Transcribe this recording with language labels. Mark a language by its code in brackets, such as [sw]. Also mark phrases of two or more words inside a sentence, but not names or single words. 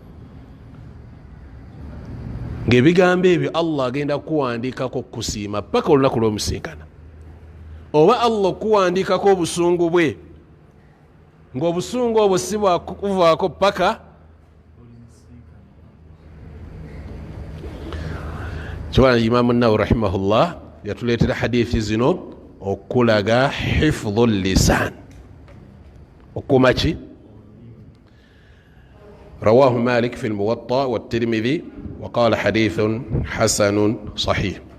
[lg] Ng'ebigambo ebyo Allah agenda kukuwandiikako kusiima paka olunaku lw'omusinkana, oba Allah okuwandiikako obusungu bwe, ng'obusungu obwo si bwakuvaako paka kyobana imamu nawawi rahimahullah yatuleetera hadithi zino okulaga [ar] حفظ اللسان, [lg] okuuma ki. [ar] رواه مالك في الموطأ والترمذي وقال حديث حسن صحيح.